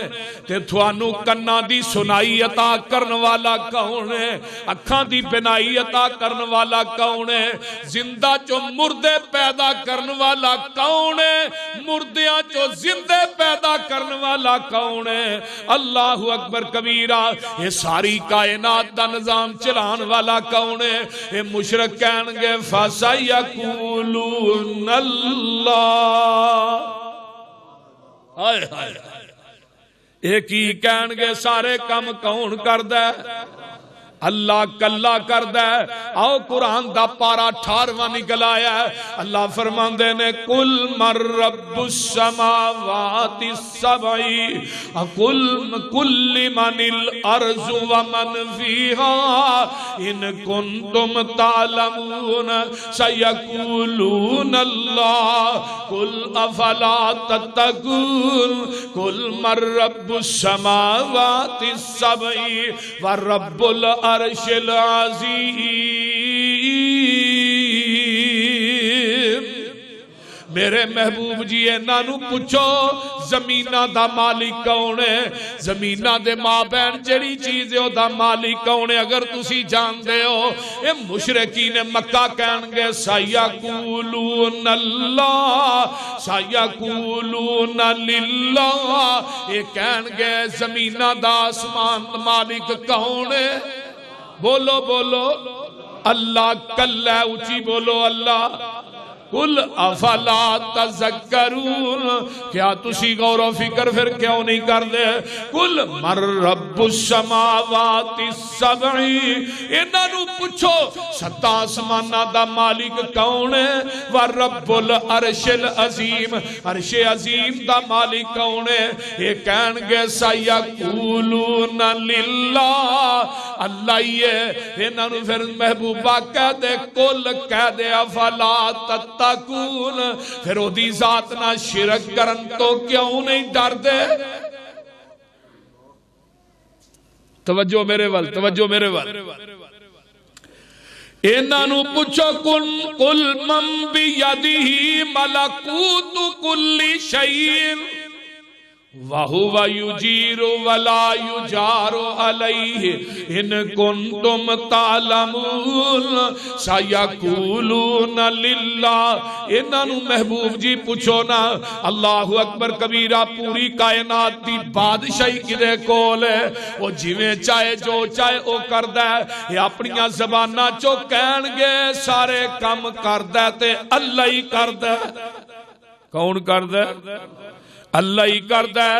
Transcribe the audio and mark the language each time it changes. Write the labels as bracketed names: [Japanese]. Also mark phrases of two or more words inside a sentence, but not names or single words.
[Punjabi] تے تھانوں کناں دی سنائی عطا کرنے والا کون ہے? اکھاں دی بینائی عطا کرنے والا کون ہے? زندہ چوں مردے پیدا کرنے والا کون ہے? مردیاں چوں زندے پیدا کرنے والا کون ہے? [Arabic] الله أكبر كبيرا. [Punjabi] یہ ساری کائنات دا نظام چلانے والا کون ہے? یہ مشرک کہݨگے [Arabic] فسيقولون الله. [Punjabi] ہائے ہائے، ایک ہی کہݨگے سارے کم کون کردا ہے? اللہ کلا کردا ہے. آؤ قرآن دا پارہ 18واں نکل آیا ہے. [Arabic] अल्लाह [Punjabi] فرماندے نے [Arabic] قل من رب السماوات السبع قل لمن الأرض ومن فيها إن كنتم تعلمون سيقولون الله قل أفلا تتقون قل من رب السماوات السبع ورب العرش العظيم. [Punjabi] میرے محبوب جی انہاں پچھو زمیناں دا مالک کون ہے، زمیناں دے ماں بہن جیہڑی چیز ہے اوہدا مالک کون ہے. اگر تسی جانتے ہو یہ مشرکین مکہ کہݨگے [Arabic] سيقولون الله سيقولون لله, [Punjabi] یہ کہݨگے زمیناں دا آسمان دا مالک کون ہے. بولو بولو اللہ کلا، اچی بولو اللہ. [Arabic] قل أفلا تذكرون, [Punjabi] کیا تسی غور فکر فیر کیوں نہیں کرتے. [Arabic] قل من رب السماوات السبع, [Punjabi] انہاں پچھو ستاں آسماناں دا مالک کون ہے. [Arabic] و رب العرش العظيم, [Punjabi] عرش عظیم دا مالک کون ہے. یہ کہݨگے [Arabic] سيقولون لله, [Punjabi] اللہ ہی ہے. انہاں فیر محبوبا کہہ دے قل کہہ دے [Arabic] أفلا تتقون, [Punjabi] فیر اوہدی ذات نا شرک کرن توں کیوں نہیں ڈردے. توجہ میرے ول، توجہ میرے ول. انہاں پچھو [Arabic] قل من بيده ملكوت كل شيء وهو يجير ولا يجار عليه إن كنتم تعلمون سيقولون لله. [Punjabi] انہاں محبوب جی پچھو نا [Arabic] الله أكبر كبيرا [Punjabi] پوری کائنات دی بادشاہی کہدے کول ہے. وہ جیویں چاہے جو چاہے وہ کردا ہے۔ یہ اپنیاں زباناں چوں کہݨگے سارے کم کردا تے اللہ ہی کردا. کون کردا؟ اللہ ہی کردا ہے.